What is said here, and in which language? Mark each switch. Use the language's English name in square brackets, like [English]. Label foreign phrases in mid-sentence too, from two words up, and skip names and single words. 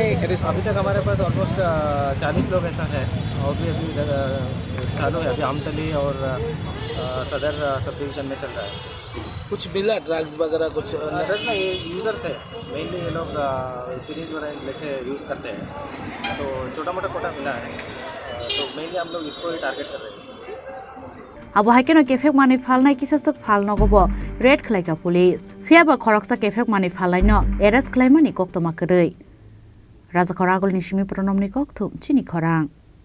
[Hindi] अभी तक हमारे पास ऑलमोस्ट 40 लोग ऐसा है और भी अभी चालू है अभी आमतली और सदर [English] sub division [Hindi] में चल रहा है। कुछ मिला ड्रग्स वगैरह कुछ ड्रग्स ना ये यूज़र्स है मेनली ये लोग सीरीज वगैरह लेके यूज़ करते हैं तो छोटा मोटा कोटा मिला है तो मेनली हम लोग इसको ही टारगेट कर रहे हैं। [Kok Borok] abo haikeno Kephek Manwi phalnai kisasok phalnogobo red khlaika police phiaba khoroksa Kephek Manwi phalnaino arrest khlaimani koktoma kwrwi rajakhor agulni simi pronomni kokthum Chini Khorang।